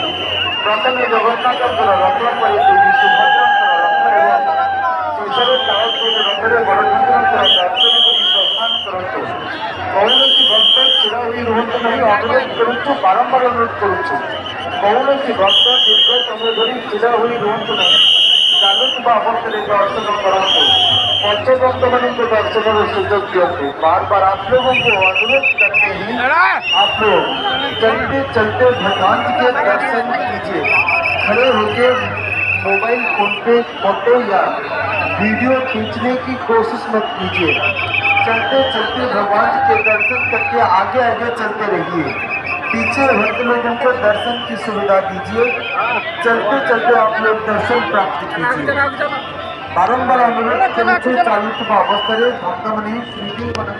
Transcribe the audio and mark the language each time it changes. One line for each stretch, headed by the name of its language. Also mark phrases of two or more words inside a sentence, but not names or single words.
Odia: ପ୍ରଥମେ ଜଗନ୍ନାଥଙ୍କର ରଥ ପରେ ଦେବୀ ସୁଭଦ୍ରାଙ୍କର ରଥ ଏବଂ ଶେଷରେ ତାଳଧ୍ୱଜ ରଥରେ ବଡ଼ଠାକୁରଙ୍କର ଦର୍ଶନ କରି ପ୍ରସ୍ଥାନ କରନ୍ତୁ। କୌଣସି ଭକ୍ତ ଛିଡ଼ା ହୋଇ ରୁହନ୍ତୁ ନାହିଁ। ଅନୁରୋଧ କରୁଛୁ, ବାରମ୍ବାର ଅନୁରୋଧ କରୁଛୁ। କୌଣସି ଭକ୍ତ ଦୀର୍ଘ ସମୟ ଧରି ଛିଡ଼ା ହୋଇ ରୁହନ୍ତୁ ନାହିଁ। ଚାଲୁଥିବା ଅବସ୍ଥାରେ ଦର୍ଶନ କରନ୍ତୁ। पञ्चभक्तମାନଙ୍କୁ दर्शनର ସୁଯୋଗ ଦିଅନ୍ତୁ।
Hindi: बार बार आप लोगों को अनुरोध करते हैं, आप लोग चलते चलते भगवान जी के दर्शन कीजिए। खड़े होकर मोबाइल फोन पे फोटो या वीडियो खींचने की कोशिश मत कीजिए। चलते चलते भगवान जी के दर्शन करके आगे आगे चलते रहिए। पीछे भक्त लोगों को दर्शन की सुविधा दीजिए। चलते चलते आप लोग दर्शन प्राप्त कीजिए।
Odia: ବାରମ୍ବାର ଅନୁରୋଧ କରୁଛୁ। चालुଥିବା ଅବସ୍ଥାରେ ଭକ୍ତମାନେ